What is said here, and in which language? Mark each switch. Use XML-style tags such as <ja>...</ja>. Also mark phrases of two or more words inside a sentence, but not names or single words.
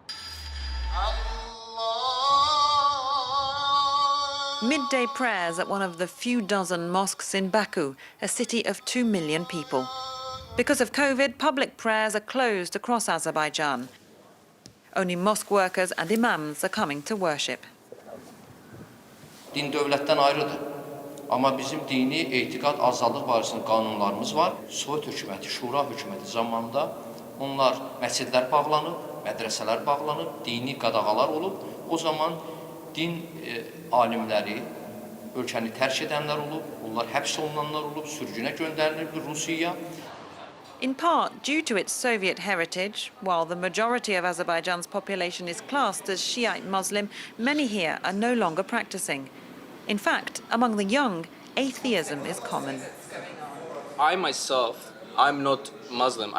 <en>Midday prayers at one of the few dozen mosques in Baku, a city of 2 million people. Because of COVID, public prayers are closed across Azerbaijan. Only mosque workers and imams are coming to worship.</en> <az>Din dövlətdən ayrıdır. Amma bizim dini etiqad azadlıq barəsində qanunlarımız var. Sovet hökuməti, Şura hökuməti zamanında onlar məscidlər bağlanıb, mədrəsələr bağlanıb, dini qadağalar olub. O zaman din alimləri ölkəni tərk edənlər olub, onlar həbs olunanlar olub, sürgünə göndərilib Rusiyaya.</az> <en>In part, due to its Soviet heritage, while the majority of Azerbaijan's population is classed as Shiite Muslim, many here are no longer practicing. In fact, among the young, atheism is common. I myself, I'm not Muslim.</en>